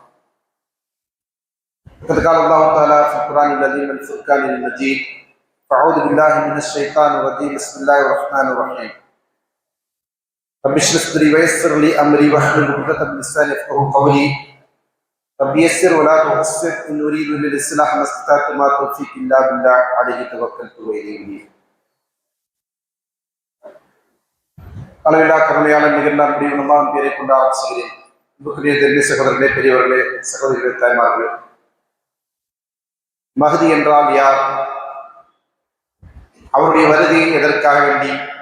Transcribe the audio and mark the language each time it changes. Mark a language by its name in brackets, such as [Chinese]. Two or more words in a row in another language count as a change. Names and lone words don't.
[Arabic] فقد قال الله تعالى في القرآن العظيم والفرقان المجيد أعوذ بالله من الشيطان الرجيم بسم الله الرحمن الرحيم رب اشرح صدري ويسر لي أمري واحلل عقدة من لساني يفقهوا قولي رب يسر ولا تعسر إن أريد إلا الإصلاح ما استطعت وما توفيقي إلا بالله عليه توكلت وإليه أنيب [Tamil] அளவில்லா கருணையாளன் நிகழ்ந்தால் முடிவுள்ளதான் பேரை கொண்டு ஆரம்பிச்சுகிறேன். அன்புக்குரிய தெரிந்த சகோதரர்களே, பெரியவர்களே, சகோதரிகளே, தாய்மார்களே, மஹ்தி என்றால் யார்? அவருடைய வருகை எதற்காக வேண்டி?